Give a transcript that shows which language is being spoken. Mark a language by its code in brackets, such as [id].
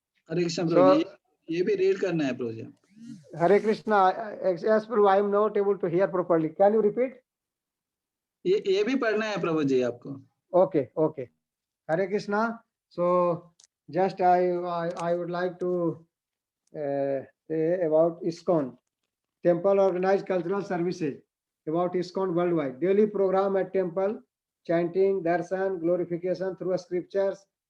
[hi] हरे कृष्ण प्रभु जी, ये भी रीड करना है प्रभु जी. [en] Hare Krishna. Yes, Prabhu, I am not able to hear properly. Can you repeat? [hi] ये भी पढ़ना है प्रभु जी आपको. [en] Okay, okay. Hare Krishna. So just I would like to say about ISKCON, Temple Organized Cultural Services, about ISKCON worldwide. Daily program at temple, chanting, darshan, glorification through scriptures.